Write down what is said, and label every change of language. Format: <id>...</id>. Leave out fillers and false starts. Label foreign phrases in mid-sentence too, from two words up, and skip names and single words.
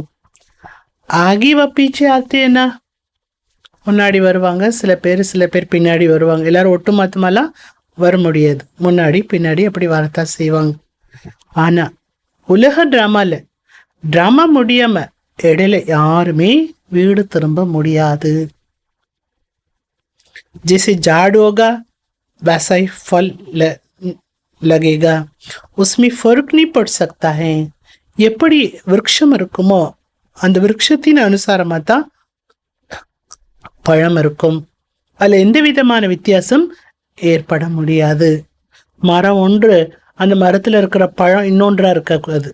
<ta>ஆகி வப்பீச்சு ஆத்தேனா முன்னாடி வருவாங்க சில பேர் பின்னாடி வருவாங்க. எல்லாரும் ஒட்டுமொத்தமாலாம் வர முடியாது, முன்னாடி பின்னாடி அப்படி வரத்தான் செய்வாங்க. ஆனால் உலக ட்ராமா முடியாமல் இடையில யாருமே வீடு திரும்ப முடியாது.</ta> <hi>जैसे झाड़ होगा वैसा ही फल लगेगा, उसमें फर्क नहीं पड़ सकता है.</hi> <ta>எப்படி விருட்சம் இருக்குமோ அந்த விருட்சத்தின் அனுசாரமாக தான் பழம் இருக்கும். அதில் எந்த விதமான வித்தியாசம் ஏற்பட முடியாது. மரம் ஒன்று, அந்த மரத்தில் இருக்கிற பழம் இன்னொன்றாக இருக்கக்கூடாது.</ta>